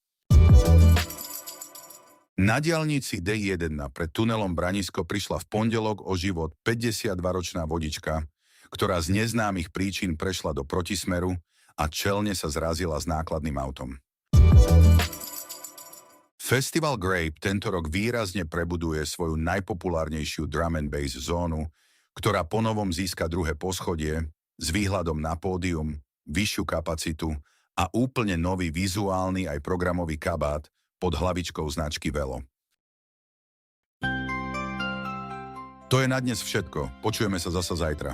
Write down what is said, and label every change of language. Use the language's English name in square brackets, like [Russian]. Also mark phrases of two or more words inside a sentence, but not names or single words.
[Slovak] Na diaľnici D1 pred tunelom Branisko prišla v pondelok o život 52-ročná vodička, ktorá z neznámych príčin prešla do protismeru a čelne sa zrazila s nákladným autom. Festival Grape tento rok výrazne prebuduje svoju najpopulárnejšiu [English] drum and bass [Slovak] zónu, ktorá ponovom získa druhé poschodie s výhľadom na pódium, vyššiu kapacitu a úplne nový vizuálny aj programový kabát pod hlavičkou značky Velo. To je na dnes všetko. Počujeme sa zasa zajtra.